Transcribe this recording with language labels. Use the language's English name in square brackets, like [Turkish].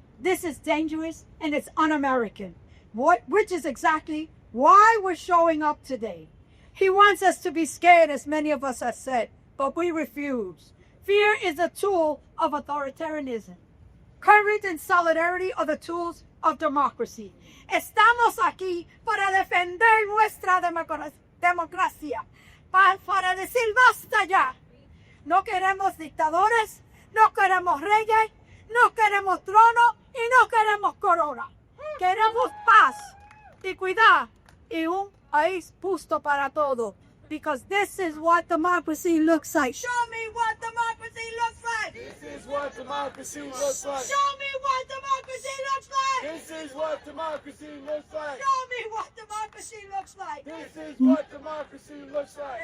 [English] This is dangerous and it's un-American, which is exactly why we're showing up today. He wants us to be scared, as many of us have said, but we refuse. Fear is a tool of authoritarianism. Courage and solidarity are the tools of democracy. [Spanish] Estamos aquí para defender nuestra democracia, para decir basta ya. No queremos dictadores, no queremos reyes, no queremos trono y no queremos corona. Queremos paz, equidad y un país justo para todos. [English] Because this is what democracy looks like. Show me what democracy looks like. This is what democracy looks like. Show me what democracy looks like. This is what democracy looks like. Show me what democracy looks like. This is what democracy looks like.